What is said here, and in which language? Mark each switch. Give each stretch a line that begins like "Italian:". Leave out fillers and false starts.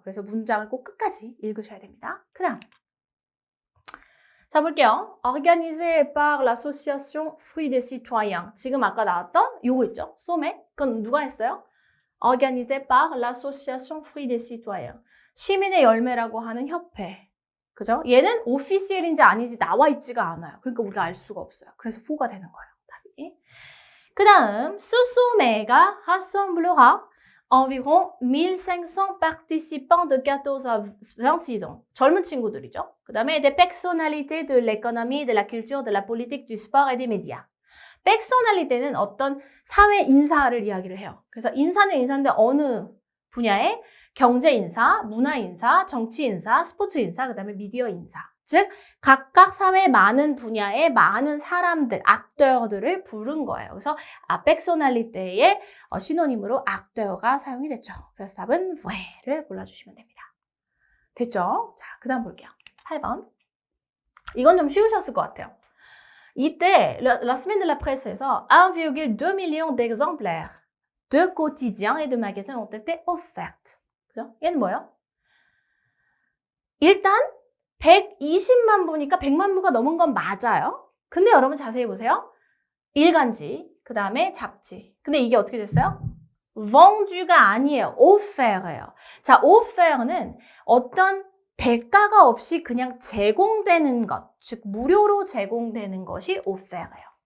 Korean: 그래서 문장을 꼭 끝까지 읽으셔야 됩니다. 그 다음. 자, 볼게요.
French: Organisé par l'association Fruits des Citoyens.
Korean: 지금 아까 나왔던 요거 있죠? 소매. 그건 누가 했어요?
French: Organisé par l'association Fruits des Citoyens.
Korean: 시민의 열매라고 하는 협회. 그죠? 얘는 오피셜인지 아닌지 나와 있지가 않아요. 그러니까 우리가 알 수가 없어요. 그래서 4가 되는 거예요. 답이. 그 다음,
French: ce sommet가 rassemblera environ 1500 participants de 14 à 26 ans.
Korean: 젊은 친구들이죠. 그 다음에
French: des personnalités de l'économie, de la culture, de la politique, du sport et des médias.
Korean: personnalité는 어떤 사회 인사를 이야기를 해요. 그래서 인사는 인사인데 어느 분야에 경제 인사, 문화 인사, 정치 인사, 스포츠 인사, 그 다음에 미디어 인사. 즉 각각 사회 많은 분야의 많은 사람들, 악tö어들을 부른 거예요. 그래서 personnalité의 시노님으로 악tö어가 사용이 됐죠. 그래서 답은 왜를 골라주시면 됩니다. 됐죠? 자, 그 다음 볼게요. 8번. 이건 좀 쉬우셨을 것 같아요.
French: 이때 La Semaine de la Presse에서 1,2 million d'exemplaires de quotidiens et de magasins ont été offerts.
Korean: 그죠? 얘는 뭐예요? 일단 120만 부니까 100만 부가 넘은 건 맞아요. 근데 여러분 자세히 보세요. 일간지, 그 다음에 잡지. 근데 이게 어떻게 됐어요? vendu가 아니에요. offert예요. 자, offert는 어떤 대가가 없이 그냥 제공되는 것, 즉 무료로 제공되는 것이 offert예요.